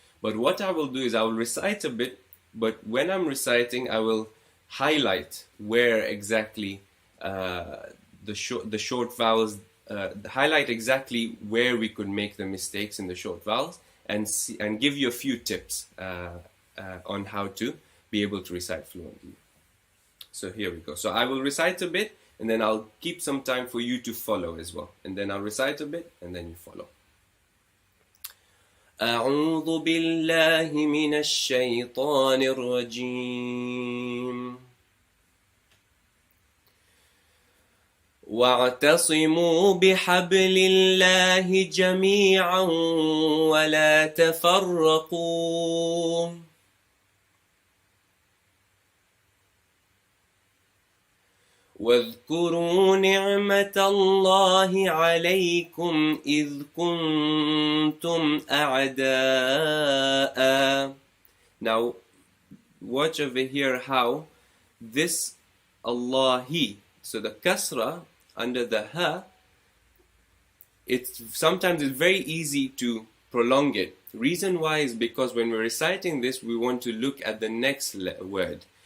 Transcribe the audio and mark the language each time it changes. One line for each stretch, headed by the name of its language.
English: But what I will do is I will recite a bit, but when I'm reciting I will highlight where exactly the short vowels, highlight exactly where we could make the mistakes in the short vowels, and give you a few tips on how to be able to recite fluently. So here we go. So I will recite a bit, and then I'll keep some time for you to follow as well. And then I'll recite a bit, and then you follow.
Arabic: أعوذ بالله من الشيطان الرجيم واعتصموا بحبل الله جميعا ولا تفرقوا واذكروا نعمة الله عليكم إذ كنتم أعداء.
English: Now watch over here how this Allahi, so the kasra under the ha, sometimes it's very easy to prolong it. Reason why is because when we're reciting this we want to look at the next word.